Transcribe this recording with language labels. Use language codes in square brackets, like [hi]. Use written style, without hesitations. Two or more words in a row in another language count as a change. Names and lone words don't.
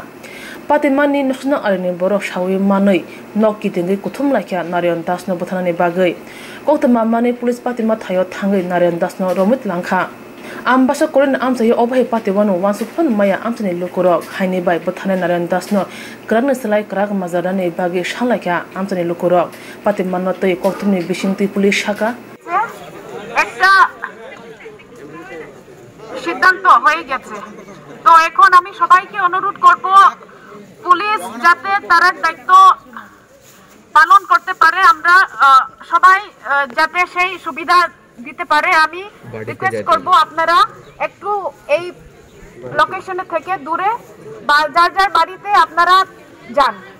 [trp] Patimani nusna arini borok shawi manui nok kitingi kuthum laikya Narayan Das no buthanani bagai koktama mani police patima thayo thangai Narayan Das no romit langkha ambasa korin amsayo obhai patiwano wansupun maya amsani lukurok haini bai buthane Narayan Das no kragna salai krag mazarani bagai shalakya amsani lukurok patimanno tei koktumni bisingti police shaka [bn] একটা সিদ্ধান্ত হয়ে গেছে তো এখন আমি সবাইকে অনুরোধ করব পুলিশ যাতে তার দায়িত্ব পালন করতে পারে আমরা সবাই যাতে সেই সুবিধা দিতে পারে আমি রিকোয়েস্ট করব আপনারা একটু এই লোকেশনে থেকে দূরে বা যার যার বাড়িতে আপনারা যান